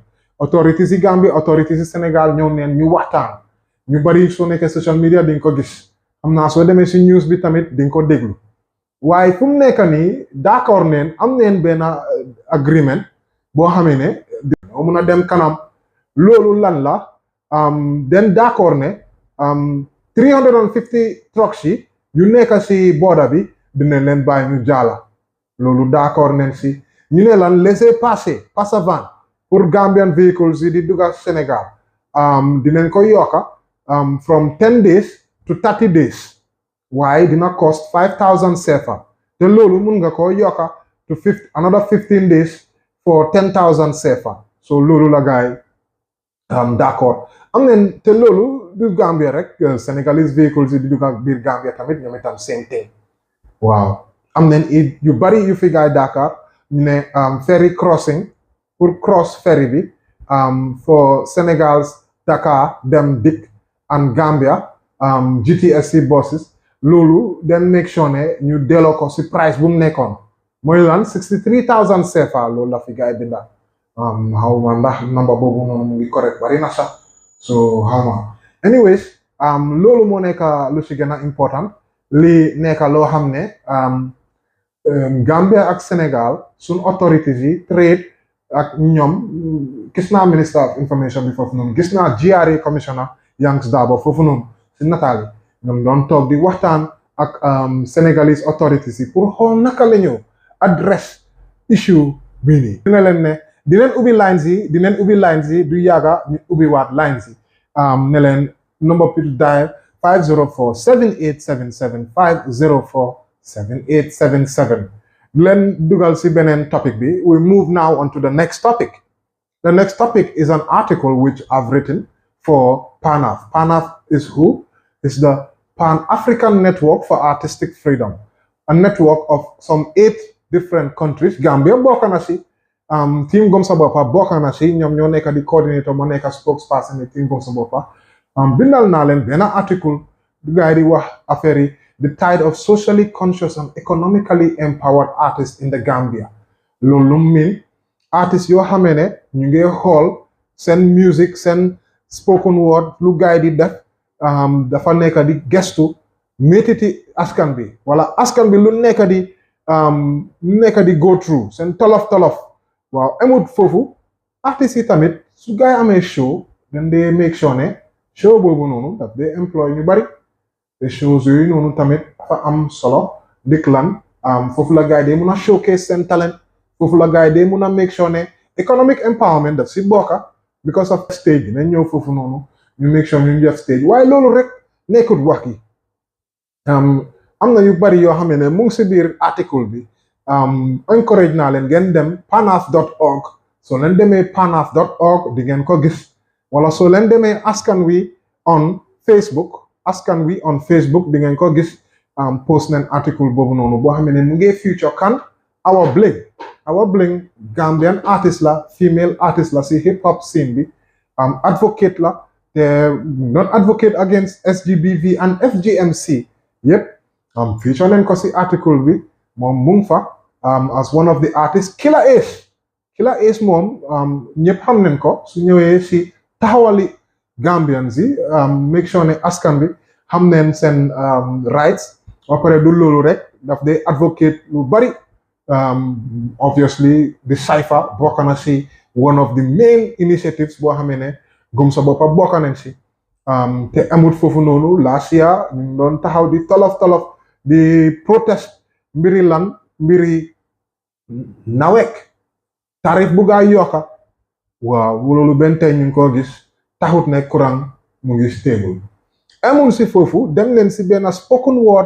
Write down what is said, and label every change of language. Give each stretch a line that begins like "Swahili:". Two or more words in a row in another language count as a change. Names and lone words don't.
Wolof: Authorities yi Gambie, authorities yi Sénégal ñëw neen ñu waxtaan ñu bari soo nekkee
English: social media
Wolof: di nga ko gis am naa soo demee si news bi tamit di nga ko déglu waaye fu mu nekk nii d'accord neen am neen benn agreement boo xamee ne dina mun a dem kanam loolu lan la den d'accord ne 350 trucks yi yu nekk si border bi dinañ leen bàyyi ñu jaala loolu d'accord nañ si ñu ne lan
French: laissez-passer passe-avant pour
English: Gambian vehicles
Wolof: yi di dugg Sénégal dinañ ko yokka
English: from 10 days to 30 days
Wolof: waaye dina cost 5,000 CFA te loolu mun nga ko yokka
English: to another 15 days for 10,000 CFA so
Wolof: loolu la gaay d'accord am nañ te loolu du Gambia rek
English: Senegalese vehicles
Wolof: yi di dugg biir Gambia tamit ñoom itam
English: same thing
Wolof: waaw am nañ it yu bari yu fi gaay Dakar ñu ne
English: ferry crossing
Wolof: pour cross ferry bi
English: for Senegal's Dakar
Wolof: dem Dik
English: and Gambia GTSC buses
Wolof: loolu den
English: make sure
Wolof: ne ñu delloo ko si price bu mu nekkoon mooy lan 63,000 CFA loolu la fi gaay binda xaw ma ndax number boobu noonu mu ngi correct bari na sax so xaw ma anyways loolu moo nekk lu si gën a important li nekk loo xam ne Gambia ak Sénégal suñ authorities yi trade ak ñoom gis naa
English: minister of information
Wolof: bi foofu noonu gis naa GRA commissioner Yanks Darboe foofu noonu si nataal yi ñoom doon toog di waxtaan ak Senegalese authorities yi pour xool naka la ñu address issue bii nii dina leen ne dinañ ubbi lines yi du yàgga ñu ubbi waat lines yi ne leen
English: number to dial 504 7877 504 7877
Wolof: leen dugal si beneen topic bi
English: we move now on to the next topic. The next topic is an article which I've written for PANAF. PANAF is who? It's the Pan-African Network for Artistic Freedom, a network of some 8 different countries.
Wolof: Gambia bokk na si team Gom Sa Boppa bokk na si ñoom ñoo nekk di coordinator moo nekk spokesperson ni team Gom Sa Boppa bindal naa leen benn article du gaay di wax affaire yi
English: the tide of socially conscious and economically empowered artists in the Gambia
Wolof: loolu mean artistes yoo xamee ne ñu ngi xool seen music seen
English: spoken word
Wolof: lu gaay di def dafa nekk di gestu métiti askan bi wala askan bi lu nekk di
English: go through
Wolof: seen tolof waaw amut foofu artistes yi tamit su gaay amee show dañ dee
English: make sure
Wolof: ne show boobu noonu daf dee employ ñu bari te shows yooyu noonu tamit dafa am solo dik lan foofu la gaay dee mun a showcase seen talent foofu la gaay dee mun a
English: make sure
Wolof: ne
English: economic empowerment
Wolof: daf si bokka
English: because of
Wolof: stage bi nañ ñëw foofu noonu ñu
English: make sure
Wolof: ñu def stage waaye loolu rek nekkut wax yi am na yu bari yoo xam ne mu ngi si biir article bi encourage naa leen ngeen dem panaf.org soo leen demee panaf.org di ngeen ko gis wala soo leen demee askan wi
English: on Facebook
Wolof: di ngeen ko gis post nañ article boobu noonu boo xam ne mu ngi feature kan Awa Bling
English: Gambian artist
Wolof: la
English: female artist
Wolof: la si
English: hip hop scene
Wolof: bi advocate la te
English: not advocate against SGBV and FGMC
Wolof: yëpp feature nañ ko si article bi moom mu ngi fa
English: as one of the artists Killa Ace
Wolof: moom ñëpp xam nañ ko su ñëwee si taxawali Gambians yi
English: make sure
Wolof: ne askan bi xam neen seen rights ba pare du loolu rek daf day advocate lu bari
English: obviously the Cypher
Wolof: bokk na si
English: one of the main initiatives
Wolof: boo xamee ne Gom Sa Boppa bokk nañ si te amut foofu noonu
English: last year
Wolof: ñu doon taxaw di tolof di protest mbiri nawek tarif bu gaa yokka waaw loolu benn tey ñu ngi ko gis taxut ne courant mu ngi stable amul si foofu dem leen si benn spoken